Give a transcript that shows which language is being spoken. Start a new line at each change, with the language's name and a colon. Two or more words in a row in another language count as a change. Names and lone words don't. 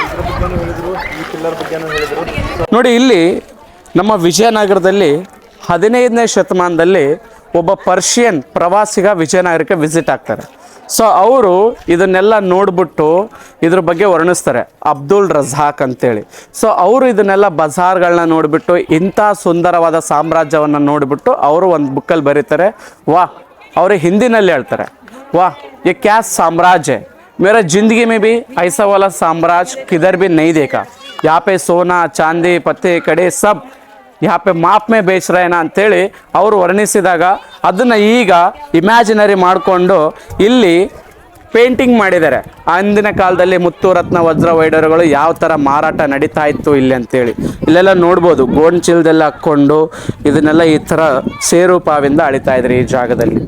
Kannada: ನೋಡಿ ಇಲ್ಲಿ ನಮ್ಮ ವಿಜಯನಗರದಲ್ಲಿ 15ನೇ ಶತಮಾನದಲ್ಲಿ ಒಬ್ಬ ಪರ್ಷಿಯನ್ ಪ್ರವಾಸಿಗ ವಿಜಯನಗರಕ್ಕೆ ವಿಸಿಟ್ ಆಗ್ತಾರೆ. ಸೊ ಅವರು ಇದನ್ನೆಲ್ಲ ನೋಡ್ಬಿಟ್ಟು ಇದ್ರ ಬಗ್ಗೆ ವರ್ಣಿಸ್ತಾರೆ, ಅಬ್ದುಲ್ ರಜಾಕ್ ಅಂತೇಳಿ. ಸೊ ಅವರು ಇದನ್ನೆಲ್ಲ ಬಜಾರ್ಗಳನ್ನ ನೋಡಿಬಿಟ್ಟು ಇಂಥ ಸುಂದರವಾದ ಸಾಮ್ರಾಜ್ಯವನ್ನು ನೋಡಿಬಿಟ್ಟು ಅವರು ಒಂದು ಬುಕ್ಕಲ್ಲಿ ಬರೀತಾರೆ. ಅವರು ಹಿಂದಿನಲ್ಲಿ ಹೇಳ್ತಾರೆ,
Hindi: ये क्या साम्राज्य है, मेरा ज़िंदगी में भी ऐसा वाला साम्राज्य किधर भी नहीं देखा. यहाँ पे सोना चांदी पत्ते कड़े सब यहाँ पे माप में बेच रहे ना
Kannada: ಅಂತೇಳಿ ಅವರು ವರ್ಣಿಸಿದಾಗ ಅದನ್ನು ಈಗ ಇಮ್ಯಾಜಿನರಿ ಮಾಡಿಕೊಂಡು ಇಲ್ಲಿ ಪೇಂಟಿಂಗ್ ಮಾಡಿದ್ದಾರೆ. ಅಂದಿನ ಕಾಲದಲ್ಲಿ ಮುತ್ತು ರತ್ನ ವಜ್ರ ವೈಡೂರ್ಯಗಳು ಯಾವ ಥರ ಮಾರಾಟ ನಡೀತಾ ಇತ್ತು ಇಲ್ಲಿ ಅಂತೇಳಿ. ಇಲ್ಲೆಲ್ಲ ನೋಡ್ಬೋದು, ಗೋಣ್ ಚೀಲದೆಲ್ಲ ಹಾಕ್ಕೊಂಡು ಇದನ್ನೆಲ್ಲ ಈ ಥರ ಸೇರುಪಾವಿಂದ ಅಳಿತಾ ಇದ್ರಿ ಈ ಜಾಗದಲ್ಲಿ.